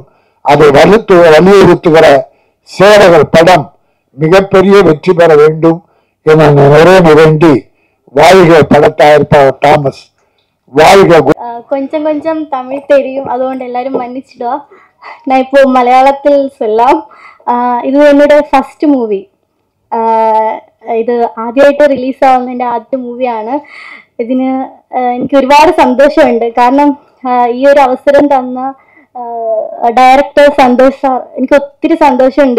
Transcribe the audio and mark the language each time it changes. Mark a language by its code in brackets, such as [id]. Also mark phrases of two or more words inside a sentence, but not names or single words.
[ta] அதை வலியுறுத்துகிற சேவகர் படம் மிகப்பெரிய வெற்றி பெற வேண்டும் என நிறைவு வேண்டி வாழ்க பட தயாரிப்பாளர் தாமஸ் வாழ்க. கொஞ்சம் கொஞ்சம் தமிழ் தெரியும், അതുകൊണ്ട് எல்லாரும் மன்னிச்சிடுவா. நான் இப்போ மலையாளத்தில் சொல்லலாம். [ml] ഇത് എന്നോട് [en] first movie. [ml] ഇത് ആദ്യമായിട്ട് റിലീസാവുന്നതിൻ്റെ ആദ്യത്തെ മൂവിയാണ്. ഇതിന് എനിക്ക് ഒരുപാട് സന്തോഷമുണ്ട്. കാരണം ഈ ഒരു അവസരം തന്ന ഡയറക്ടർ സന്തോഷ് സാർ, എനിക്ക് ഒത്തിരി സന്തോഷമുണ്ട്.